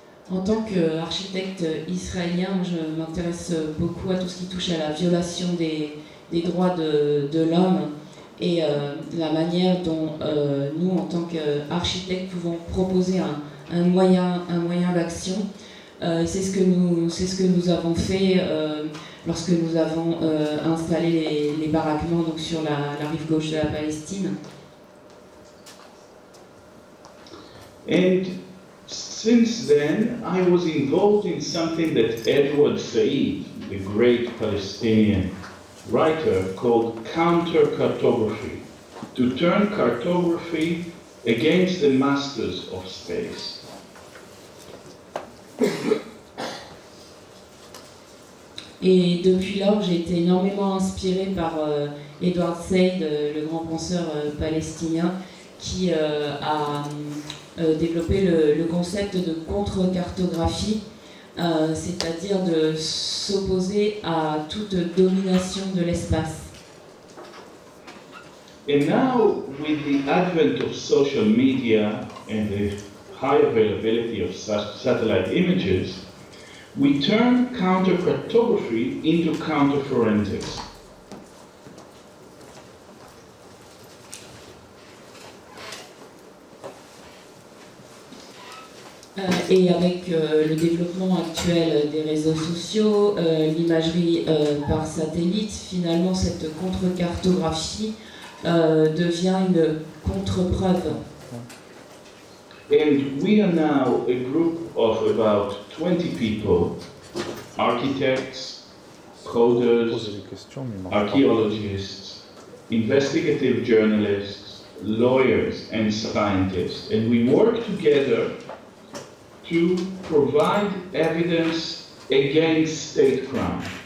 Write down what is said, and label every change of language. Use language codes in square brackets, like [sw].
[fr] En tant qu'architecte israélien, je m'intéresse beaucoup à tout ce qui touche à la violation des droits de l'homme et la manière dont nous, en tant qu'architectes, pouvons proposer un moyen d'action. C'est ce que nous avons fait lorsque nous avons installé les baraquements donc, sur la rive gauche de la Palestine. [en] And since then, I was involved in something that Edward Said, the great Palestinian writer, called counter-cartography, to turn cartography against the masters of space. [fr] Et depuis lors, j'ai été énormément inspirée par Edward Said, le grand penseur palestinien, qui a développé le concept de contre-cartographie, c'est-à-dire de s'opposer à toute domination de l'espace. [en] And now, with the advent of social media and the high availability of satellite images, we turn counter-cartography into counter-forensics. [fr] Et avec le développement actuel des réseaux sociaux, l'imagerie par satellite, finalement cette contre-cartographie devient une contre-preuve. [en] And we are now a group of about 20 people, architects, coders, archaeologists, investigative journalists, lawyers, and scientists, and we work together to provide evidence against state crime.